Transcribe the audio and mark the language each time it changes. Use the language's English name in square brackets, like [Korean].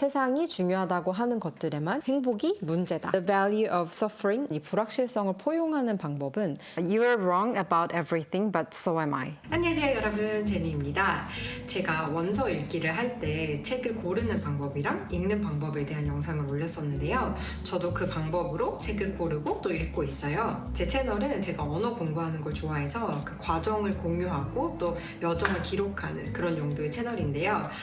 [Korean] 세상이 중요하다고 하는 것들에만 행복이 문제다. [English] The value of suffering, [Korean] 이 불확실성을 포용하는 방법은 [English] You are wrong about everything, but so am I. [Korean] 안녕하세요 여러분, 제니입니다. 제가 원서 읽기를 할 때 책을 고르는 방법이랑 읽는 방법에 대한 영상을 올렸었는데요. 저도 그 방법으로 책을 고르고 또 읽고 있어요. 제 채널은 제가 언어 공부하는 걸 좋아해서 그 과정을 공유하고 또 여정을 기록하는 그런 용도의 채널인데요.